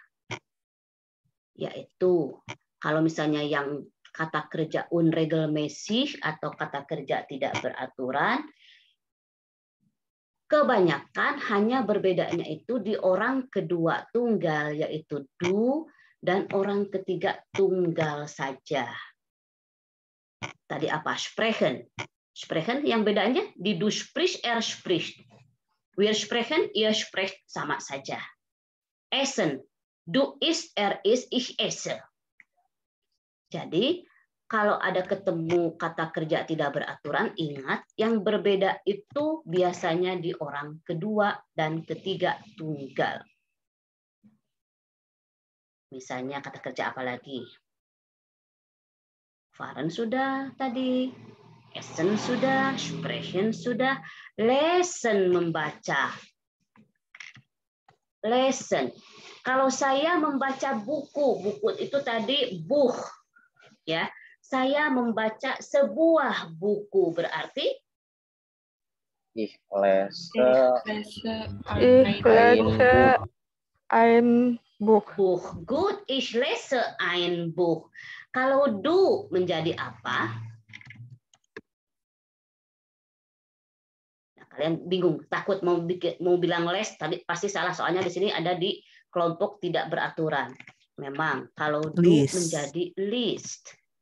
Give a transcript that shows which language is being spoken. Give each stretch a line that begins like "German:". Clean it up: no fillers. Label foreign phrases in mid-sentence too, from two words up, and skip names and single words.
Indonesian: Yaitu kalau misalnya yang kata kerja unregelmäßig atau kata kerja tidak beraturan, kebanyakan hanya berbedanya itu di orang kedua tunggal, yaitu du, dan orang ketiga tunggal saja. Tadi apa?
German: Sprechen. Sprechen
Indonesian: yang bedanya di
German: du spricht, er spricht. Wir sprechen, ihr sprecht,
Indonesian: sama saja.
German: Essen. Du isst, er isst, ich esse.
Indonesian: Jadi, kalau ada ketemu kata kerja tidak beraturan, ingat yang berbeda itu biasanya di orang kedua dan ketiga tunggal. Misalnya kata kerja apa lagi? Waren sudah tadi. Essen sudah, sprechen sudah, lesen membaca.
German: Lesen.
Indonesian: Kalau saya membaca buku itu tadi buch, ya. Saya membaca sebuah buku berarti
German: Ich lese ein Buch. Buch. Gut, ich lese ein Buch.
Indonesian: Kalau du menjadi apa? Kalian bingung, takut mau bilang les, tadi pasti salah soalnya di sini ada di kelompok tidak beraturan. Memang kalau do menjadi list.